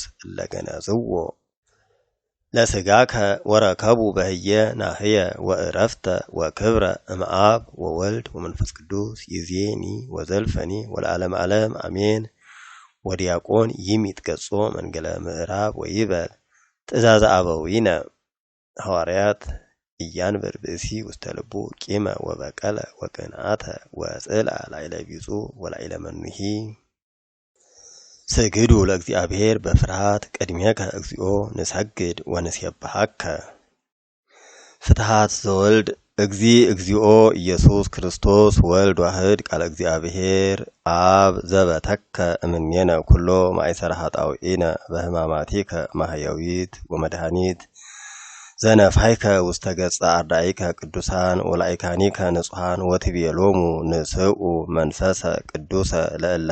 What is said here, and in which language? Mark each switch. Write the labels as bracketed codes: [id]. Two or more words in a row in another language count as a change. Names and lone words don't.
[gez] እለገነዝዎ ለስጋከ ወረከቡ በህየ ናህየ ወእረፍተ ወክብረ እምአብ ወወልድ ወመንፈስ ቅዱስ ይዜኒ ወዘልፈኒ ወለዓለመ ዓለም አሜን። ወዲያቆን ይሚትገጾ መንገለ ምዕራብ ወይበል ትእዛዘ አበዊነ ሐዋርያት እያንብር ብእሲ ውስተ ልቡ ቂመ ወበቀለ ወቅንዓተ ወጽልአ ላዕለ ቢጹ ወላዕለ መኑሂ ስግዱ ለእግዚአብሔር በፍርሃት ቅድሜከ እግዚኦ ንሰግድ ወንሴብሐከ ፍትሐት ዘወልድ እግዚኦ ኢየሱስ ክርስቶስ ወልድ ዋህድ ቃለ እግዚአብሔር አብ ዘበተከ እምኔነ ኩሎ ማእሰረ ኃጣውኢነ በሕማማቲከ ማህያዊት ወመድኃኒት ዘነፍሐይከ ውስተ ገጸ አርዳኢከ ቅዱሳን ወላእካኒከ ንጹሐን ወትቤሎሙ ንስኡ መንፈሰ ቅዱሰ ለእለ